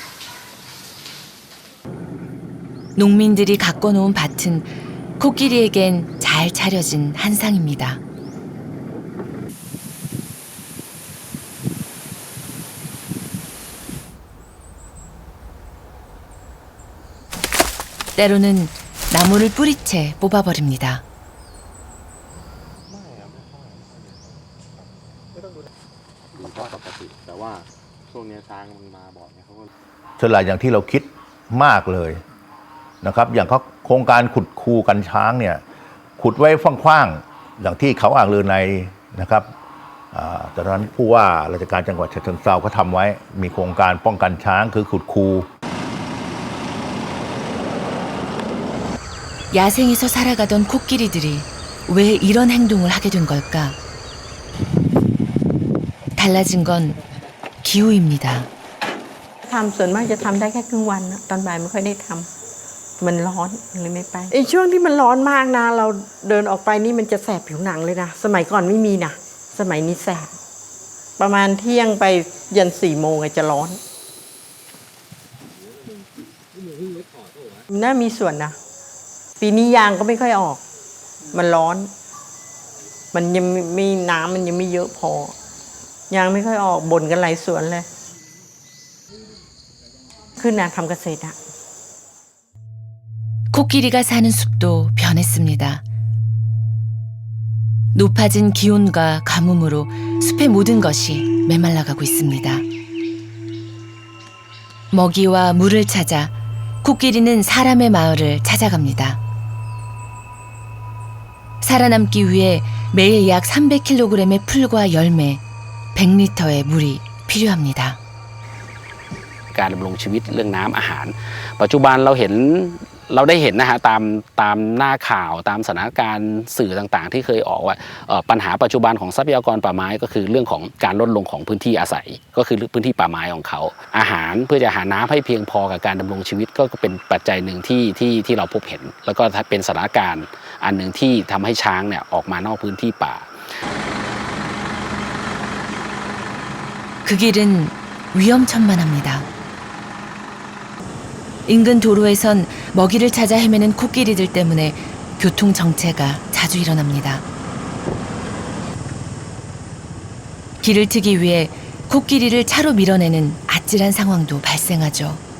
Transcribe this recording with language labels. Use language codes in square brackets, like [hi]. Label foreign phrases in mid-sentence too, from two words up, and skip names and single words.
[ko] 농민들이 가꿔놓은 밭은 코끼리에겐 잘 차려진 한상입니다. 때로는 나무를 뿌리채 뽑아버립니다. [th] ฉลาดอย่างที่เราคิดมากเลยนะครับอย่างเขาโครงการขุดคูกันช้างเนี่ยขุดไว้กว้างๆอย่างที่เขาอ่างลือในนะครับตอนนั้นผู้ว่าราชการจังหวัดฉะเชิงเทราเขาทำไว้มีโครงการป้องกันช้างคือขุดคู [ko] 야생에서 살아가던 코끼리들이 왜 이런 행동을 하게 된 걸까? 달라진 건 기후입니다. [th] ทำส่วนมากจะทำได้แค่ครึ่งวันตอนบ่ายไม่ค่อยได้ทำมันร้อนเลยไม่ไปไอ้ช่วงที่มันร้อนมากนะเราเดินออกไปนี่มันจะแสบผิวหนังเลยนะสมัยก่อนไม่มีนะสมัยนี้แสบประมาณเที่ยงไปยัน4 โมงจะร้อน น่ามีส่วนนะปีนี้ยางก็ไม่ค่อยออก มันร้อน มันยังไม่น้ำมันยังไม่เยอะพอยางไม่ค่อยออกบ่นกันหลายสวนเลยขึ้นนาทำเกษตรอะ [ko] 코끼리가 사는 숲도 변했습니다. 높아진 기온과 가뭄으로 숲의 모든 것이 메말라가고 있습니다. 먹이와 물을 찾아 코끼리는 사람의 마을을 찾아갑니다. 살아남기 위해 매일 약 300kg의 풀과 열매, 100리터의 물이 필요합니다. [th] การดำรงชีวิตเรื่องน้ำอาหารปัจจุบันเราได้เห็นนะฮะตามหน้าข่าวตามสถานการณ์สื่อต่างๆที่เคยออกว่าปัญหาปัจจุบันของทรัพยากรป่าไม้ก็คือเรื่องของการลดลงของพื้นที่อาศัยก็คือพื้นที่ป่าไม้ของเขาอาหารเพื่อจะหาน้ำให้เพียงพอกับการดำรงชีวิตก็เป็นปัจจัยหนึ่งที่เราพบเห็นแล้วก็เป็นสถานการณ์อันหนึ่งที่ทำให้ช้างเนี่ยออกมานอกพื้นที่ป่า [ko] 그 길은 위험천만합니다. 인근 도로에선 먹이를 찾아 헤매는 코끼리들 때문에 교통 정체가 자주 일어납니다. 길을 트기 위해 코끼리를 차로 밀어내는 아찔한 상황도 발생하죠.